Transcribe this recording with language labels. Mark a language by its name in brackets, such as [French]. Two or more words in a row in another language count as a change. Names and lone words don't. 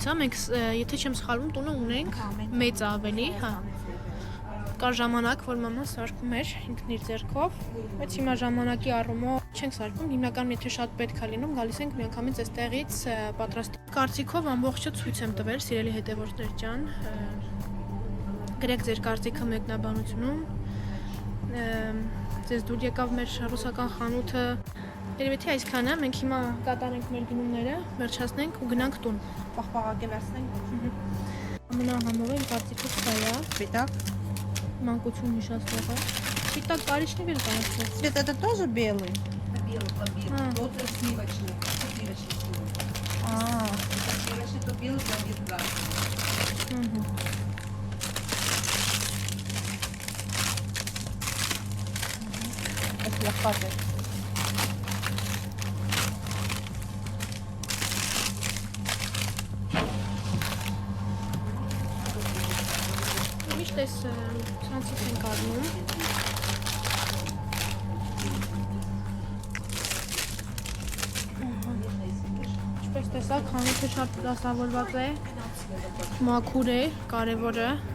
[Armenian] է մենք եթե չեմ սխալվում տունը ունենք մեծ ավելի հա կար ժամանակ որ մաման սարքում էր ինքն իր ձեռքով բայց հիմա ժամանակի առումով չենք սարքում հիմնականում եթե շատ պետք է լինում գալիս ենք միանգամից այստեղից պատրաստ կարծիքով ամբողջը ցույց եմ տվել սիրելի հետևորդներ ջան գրեք ձեր կարծիքը մեկնաբանությունում ձեզ դուր եկավ մեր ռուսական խանութը երևի թե այսքանը մենք հիմա կատարենք մեր գնումները վերջացնենք ու գնանք տուն պաղպաղակե վերցնենք ամենահամովը իմ կարծիքով սա է սպիտակ մանկություն հիշացնող է սպիտակ կարիճներ էլ կան [Russian] Цвет это тоже белый? Белый. Вот сливочный. Сливочный. Сливочный то белый, то без газа. Это лохматый. [Armenian] Միշտ այս ցանցից ենք առնում Ինչպես տեսակ խանութը շատ դասավորված է մաքուր է կարևորը